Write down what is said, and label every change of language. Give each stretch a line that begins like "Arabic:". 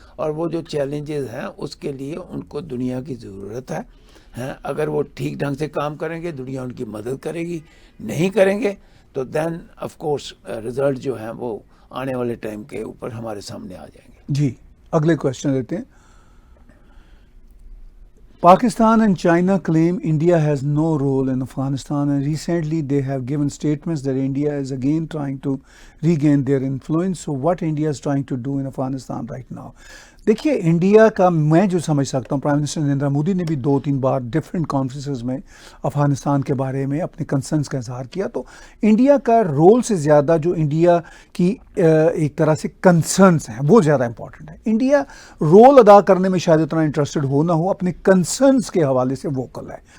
Urdu: اور وہ جو چیلنجز ہیں اس کے لیے ان کو دنیا کی ضرورت ہے. اگر وہ ٹھیک ڈھنگ سے کام کریں گے دنیا ان کی مدد کرے گی، نہیں کریں گے تو دین آف کورس رزلٹ جو ہیں وہ آنے والے ٹائم کے اوپر ہمارے سامنے آ جائیں گے. جی اگلے کوشچن لیتے ہیں.
English: Pakistan and China claim India has no role in Afghanistan, and recently they have given statements that India is again trying to regain their influence. So what India is trying to do in Afghanistan right now?
Urdu: دیکھیے India کا میں جو سمجھ سکتا ہوں، prime minister Narendra Modi نے بھی 2-3 بار different conferences میں افغانستان کے بارے میں اپنے کنسرنس کا اظہار کیا. تو انڈیا کا رول سے زیادہ جو انڈیا کی ایک طرح سے کنسرنس ہیں وہ زیادہ امپورٹنٹ ہے. انڈیا رول ادا کرنے میں شاید اتنا انٹرسٹڈ ہو نہ ہو، اپنے کنسرنس کے حوالے سے ووکل ہے.